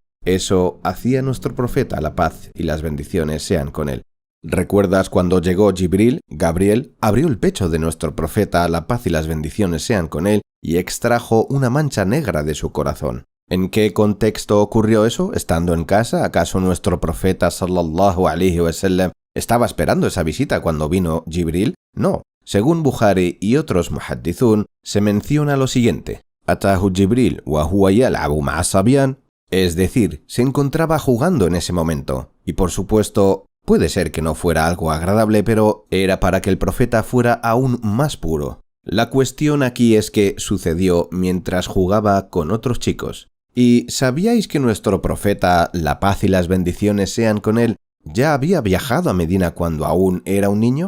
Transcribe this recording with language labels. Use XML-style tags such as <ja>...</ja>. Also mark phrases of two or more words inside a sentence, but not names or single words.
<es>Eso hacía nuestro profeta, la paz y las bendiciones sean con él. ¿Recuerdas cuando llegó Jibril, Gabriel, abrió el pecho de nuestro profeta, la paz y las bendiciones sean con él, y extrajo una mancha negra de su corazón? ¿En qué contexto ocurrió eso? ¿Estando en casa? ¿Acaso nuestro profeta</es> <ar>صلى الله عليه وسلم</ar> <es>estaba esperando esa visita cuando vino Jibril? No. Según Bukhari y otros muhaddithun, se menciona lo siguiente:</es> <ar>أتاه جبريل وهو يلعب مع صبيان,</ar> <es>es decir, se encontraba jugando en ese momento. Y por supuesto, puede ser que no fuera algo agradable, pero era para que el profeta fuera aún más puro. La cuestión aquí es que sucedió mientras jugaba con otros chicos. ¿Y sabíais que nuestro profeta, la paz y las bendiciones sean con él, ya había viajado a Medina cuando aún era un niño?</es>